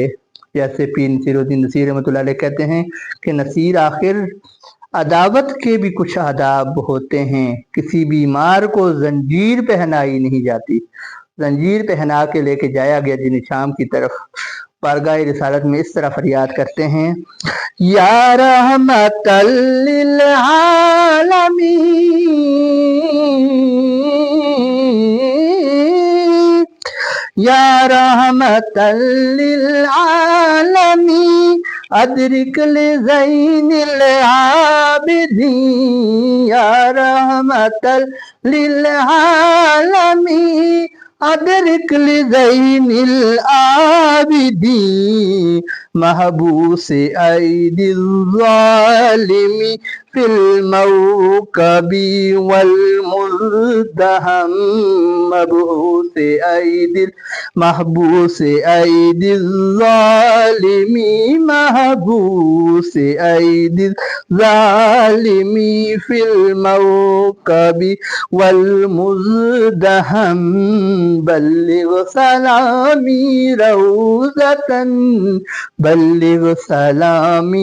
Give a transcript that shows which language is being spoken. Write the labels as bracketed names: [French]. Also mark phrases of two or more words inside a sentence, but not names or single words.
[Urdu] جیسے پیر نصیر الدین نصیر [Arabic] رحمة الله عليه [Urdu] کہتے ہیں کہ نصیر آخر عداوت کے بھی کچھ آداب ہوتے ہیں، کسی بیمار کو زنجیر پہنائی نہیں جاتی. زنجیر پہنا کے لے کے جایا گیا جنہیں شام کی طرف، بارگاہ رسالت میں اس طرح فریاد کرتے ہیں. [Arabic] يا رحمة للعالمين يا رحمة للعالمين أدرك لزين ال عابدين يا رحمة للعالمين أدرك لزين العابدين محبوس أيدي الظالمي في الموكب والمزدحم محبوس أيدي الظالمي محبوس أيدي الظالمي في الموكب والمزدحم بلغ سلامي روضة بلغ سلامي रौज़तन बल्लिग सलामी